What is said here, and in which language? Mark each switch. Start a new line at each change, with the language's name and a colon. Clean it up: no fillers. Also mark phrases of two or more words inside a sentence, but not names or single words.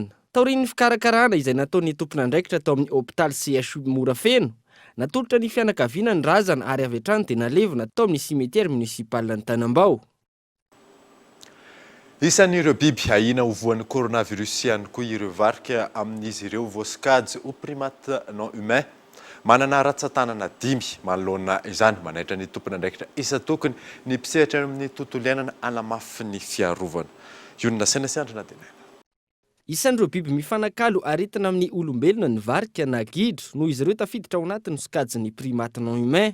Malagasy: Taorian'ny fikarakarana izay nataon'ny tompon'andraikitra tao amin'ny hôpitaly CHU Morafeno, natolotra ny fianakaviana ny razana ary avy hatrany dia nalevina tao amin'ny simetiera municipal ny Tanambao. Isan'ireo biby ahina ho voan'ny coronavirus ihany koa ireo varika amin'izy ireo voasokajy
French: au primate non humain.
Malagasy: Manana ratsan-tanana 5 manoloana izany manaitra ny tompon'andraikitra isa-tokony ny mpisehatra amin'ny tontolo iainana hanamafy ny fiarovana. Yonina Sena sy Andrina Tenena. Isan'ireo biby mifanakalo aretina amin'ny olombelona ny varika na gidro noho izy ireo tafiditra ao anatin'ny sokajin'ny
French: primate non humain.